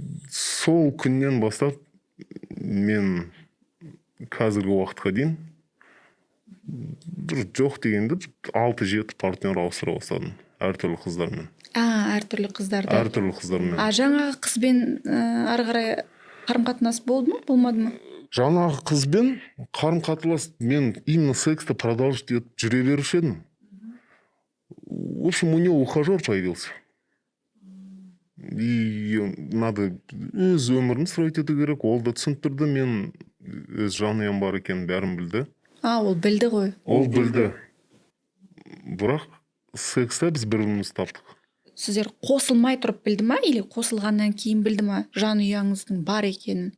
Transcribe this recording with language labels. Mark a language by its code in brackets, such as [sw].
[kk] сол күннен бастап мен қазіргі уақытқа дейін бір жоқ дегенде 6-7 партнер ауыстыра бастадым әртүрлі қыздармен. Әртүрлі қыздарды. Әртүрлі қыздармен. Жаңағы қызбен ары қарай қарым-қатынас болды ма, болмады ма? Жаңағы қызбен қарым-қатынас мен именно сексті продолжить етіп жүре беруші едім. [ru] В общем, у него ухажер появился. И надо [kk] өз өмірін строить ету керек. Ол да түсініп мен өз жанұям бар екенін бәрін білді. Ол білді ғой. Ол білді. Бірақ секста біз бір-бірімізді таптық. Сіздер қосылмай тұрып білді ма, или қосылғаннан кейін білді ма жанұяңыздың бар екенін?